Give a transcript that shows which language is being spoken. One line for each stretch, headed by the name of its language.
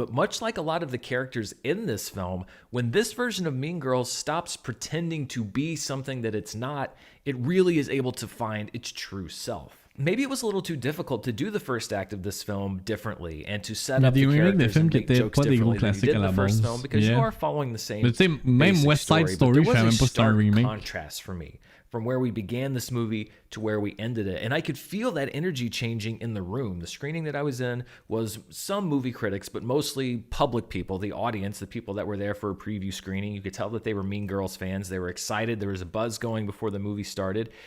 English: But much like a lot of the characters in this film, when this version of Mean Girls stops pretending to be something that it's not, it really is able to find its true self. Maybe it was a little too difficult to do the first act of this film differently and to set up the characters and make jokes differently than you did in the first film, because you are following the same
French: même West Side Story, je savais même pas si c'était un remake.
English: Contrast for me from where we began this movie to where we ended it. And I could feel that energy changing in the room. The screening that I was in was some movie critics, but mostly public people, the audience, the people that were there for a preview screening. You could tell that they were Mean Girls fans. They were excited. There was a buzz going before the movie started.